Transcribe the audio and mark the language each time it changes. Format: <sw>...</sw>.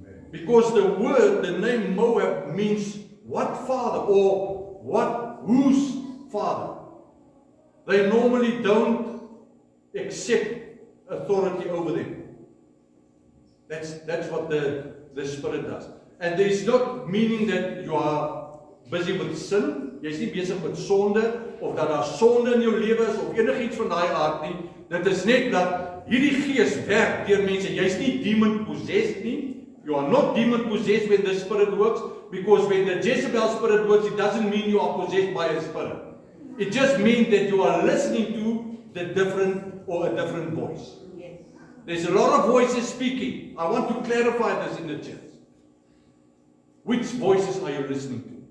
<en>Because the word, the name Moab means what father or whose father. They normally don't accept authority over them. That's what the spirit does. And there is not meaning that you are busy with sin.</en> <af>Jy is nie besig met sonde of dat daar sonde in jou lewe is of enigiets van daai aard nie. Dit is net dat hierdie gees werk deur mense. Jy's nie</af> <en>demon possessed</en> <af>nie.</af> <en>You are not demon possessed when the spirit works, because when the Jezebel spirit works, it doesn't mean you are possessed by a spirit. It just means that you are listening to the different or a different voice. There's a lot of voices speaking. I want to clarify this in the church. Which voices are you listening to?</en>